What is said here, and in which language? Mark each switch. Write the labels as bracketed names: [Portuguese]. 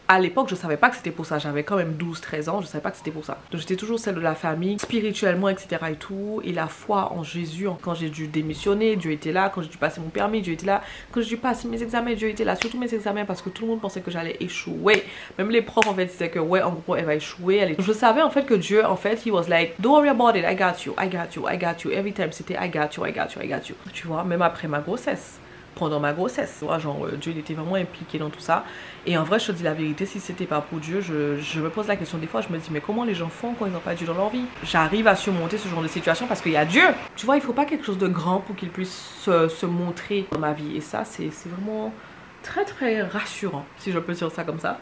[French] À l'époque je savais pas que c'était pour ça, j'avais quand même 12-13 ans, je savais pas que c'était pour ça. Donc j'étais toujours celle de la famille, spirituellement etc et tout, et la foi en Jésus, quand j'ai dû démissionner, Dieu était là, quand j'ai dû passer mon permis, Dieu était là, quand j'ai dû passer mes examens, Dieu était là, surtout mes examens parce que tout le monde pensait que j'allais échouer, même les profs en fait disaient que ouais en gros elle va échouer. Je savais en fait [English] que Dieu en fait he was like don't worry about it, I got you, I got you, I got you, every time [French] c'était [English] I got you, I got you, I got you. [French] Tu vois, même après ma grossesse, pendant ma grossesse, genre Dieu il était vraiment impliqué dans tout ça. Et en vrai je te dis la vérité, si c'était pas pour Dieu, je me pose la question des fois, je me dis mais comment les gens font quand ils n'ont pas Dieu dans leur vie? J'arrive à surmonter ce genre de situation parce qu'il y a Dieu. Tu vois, il faut pas quelque chose de grand pour qu'il puisse se montrer dans ma vie. Et ça c'est vraiment très rassurant, si je peux dire ça comme ça.